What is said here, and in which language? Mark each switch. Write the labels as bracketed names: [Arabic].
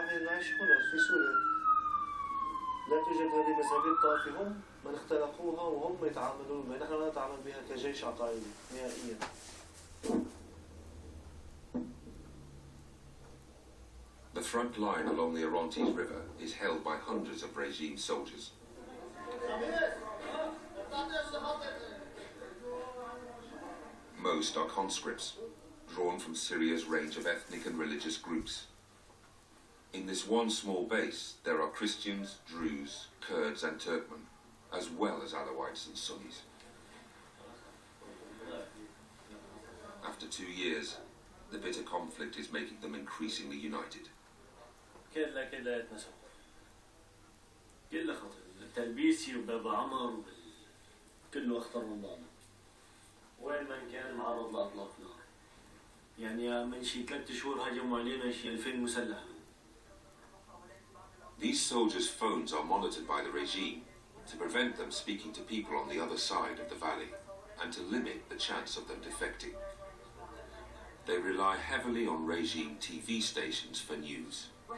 [Arabic] راح نعيش هنا في سوريا. لا توجد هذه مذاهب الطائفة، هم من اختلقوها وهم يتعاملون بها، نحن لا نتعامل بها كجيش عقائدي نهائيا. [English] The front line along the Orontes River is held by hundreds of regime soldiers. Most are conscripts, drawn from Syria's range of ethnic and religious groups. In this one small base, there are Christians, Druze, Kurds and Turkmen, as well as Alawites and Sunnis. After 2 years, the bitter conflict is making them increasingly united. [Arabic] كلها يتنسوا كلها خطر التلبيسي وبابا عمر كله أخطر من بعضه. وين من كان معرض لإطلاق نار، يعني من شي 3 شهور هجموا علينا شي 2000 مسلح. [English] These soldiers' phones are monitored by the regime to prevent them speaking to people on the other side of the valley and to limit the chance of them defecting. They rely heavily on regime TV stations for news.